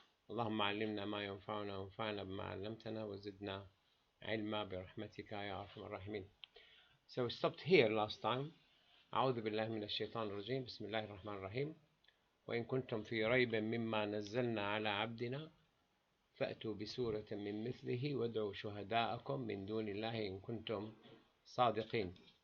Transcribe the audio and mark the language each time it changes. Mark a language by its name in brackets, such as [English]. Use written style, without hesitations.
[Arabic] اللهم علمنا ما ينفعنا وانفعنا بما علمتنا وزدنا علما برحمتك يا أرحم الراحمين. [English] So we stopped here last time. [Arabic] أعوذ بالله من الشيطان الرجيم. بسم الله الرحمن الرحيم. وإن كنتم في ريب مما نزلنا على عبدنا فأتوا بسورة من مثله وادعوا شهداءكم من دون الله إن كنتم صادقين.